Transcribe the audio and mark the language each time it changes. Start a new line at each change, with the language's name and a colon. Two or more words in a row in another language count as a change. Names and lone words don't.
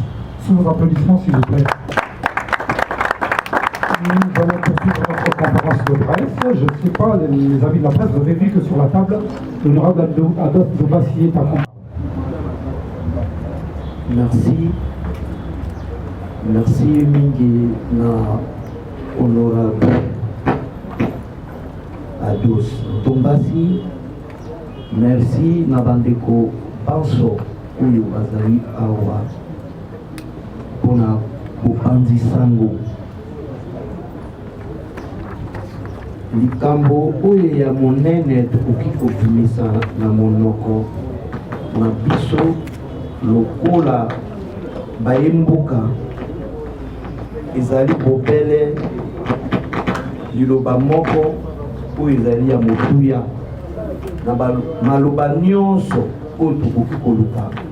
French: Sous vos applaudissements, s'il vous plaît. Nous allons poursuivre notre conférence de presse. Je ne sais pas, les amis de la presse, vous avez vu que sur la table, l'honorable Adolphe Nomassi est accompagné.
Lingala: Merci. Merci mingi na honorable Adolphe Nomassi. Merci na bandeko Banso oyo bazali awa pona bopanzi sango. Likambo oyo ya monene tokoki kobimisa na monoko na biso lokola bayemboka ezali bobele liloba moko oyo ezali ya motuya na maloba nyonso oyo tokoki koluka.